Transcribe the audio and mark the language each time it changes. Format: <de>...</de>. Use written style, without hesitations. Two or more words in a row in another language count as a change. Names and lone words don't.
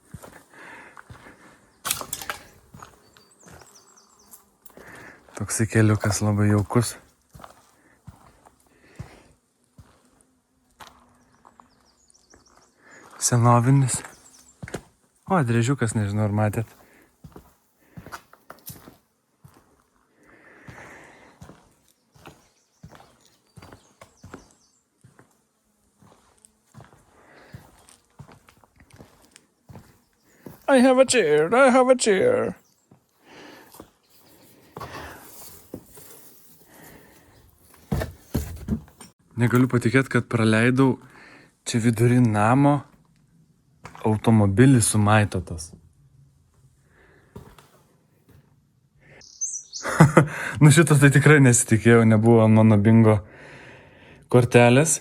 <lt>Toksai keliukas labai jaukus. Senovinis. O, driežiukas, nežinau, ar matėt.</lt> <en>I have a chair.</en> <lt>Negaliu patikėti, kad praleidau čia vidury namo automobilį sumaitotas. Šito tai tikrai nesitikėjau, nebuvo mano bingo kortelės.</lt>